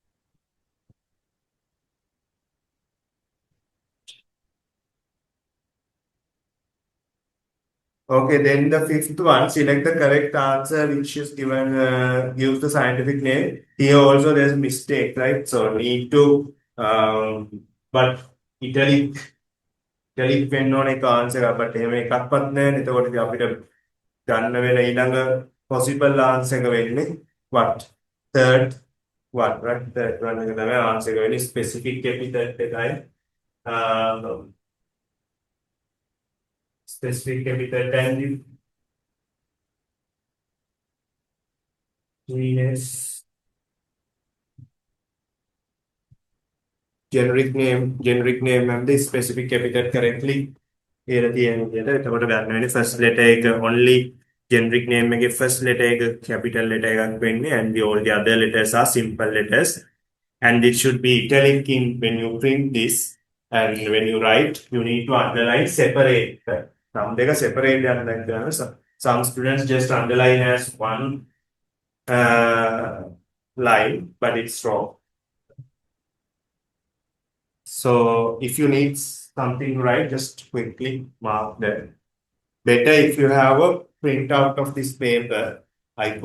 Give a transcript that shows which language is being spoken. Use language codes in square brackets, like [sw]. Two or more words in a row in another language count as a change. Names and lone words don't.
[en] Okay, then the fifth one, select the correct answer which is given, gives the scientific name. Here also there's a mistake, right? So need to, but italic [si] වෙන්න ඕන එක ආන්සර් එක බට් එහෙම එකක්වත් නැහැ. එතකොට ඉතින් අපිට ගන්න වෙන ඊළඟ [en] possible answer [si] එක වෙන්නේ what? [en] Third one, right? Third one [si] එක තමයි [en] answer [si] එක වෙන්නේ [en] specific epithet එකයි. Specific epithet and genus, generic name and the specific epithet correctly. [si] කියලා තියෙන විදිහට එතකොට ගන්න වෙන්නේ [en] first letter [si] එක [en] only generic name [si] එකේ [en] first letter [si] එක [en] capital letter [si] එකක් වෙන්නේ, [en] and all the other letters are simple letters, and it should be italic in when you print this, and when you write you need to underline separate. [si] නම් දෙක separate යන දැන් කරනවා. [en] Some students just underline as one line, but it's wrong. So if you need something right, just quickly mark that. Better if you have a printout of this paper.